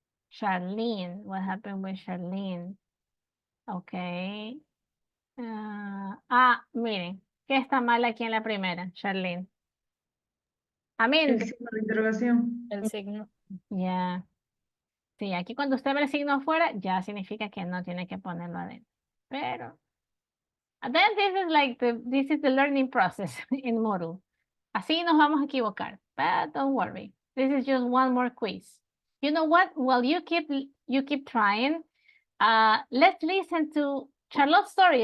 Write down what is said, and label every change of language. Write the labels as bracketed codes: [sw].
[en] Charlene. What happened with Charlene? [es] Okay. Miren. ¿Qué está mal aquí en la primera, Charlene? El signo de interrogación. El signo. Ya. Sí, aquí cuando usted ve el signo afuera, ya significa que no tiene que ponerlo adentro. Pero, [en] then this is the learning process in Moodle. [es] Así nos vamos a equivocar, [en] but don't worry. This is just one more quiz. You know what? While you keep trying, let's listen to Charlotte's story.